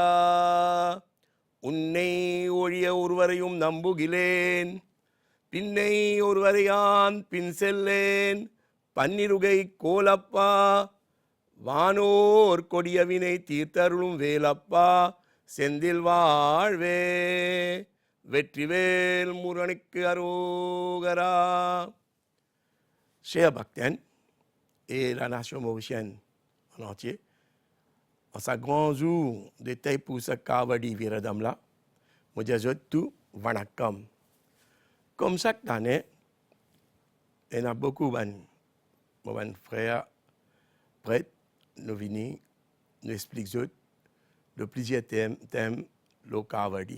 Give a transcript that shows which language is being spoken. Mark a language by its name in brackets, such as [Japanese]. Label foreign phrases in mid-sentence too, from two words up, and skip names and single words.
[Tamil] உன்னை ஒழிய ஒருவரையும் நம்புகிலேன், பின்னை ஒருவரையான் பின் செல்லேன். பன்னிருகை கோலப்பா, வானோர் கொடியவினை தீர்த்தருளும் வேலப்பா, செந்தில் வாழ்வே. வெற்றிவேல் முருகனுக்கு அரோகரா. [French] Chers Bactènes et la nation mauricienne en entier, en ce grand jour de Taipousa Kavadi Viradamla, je dis tout Vanakam. Comme chaque année, il y a beaucoup de frères prêtres nous viennent, nous expliquent de plusieurs thèmes le Kavadi.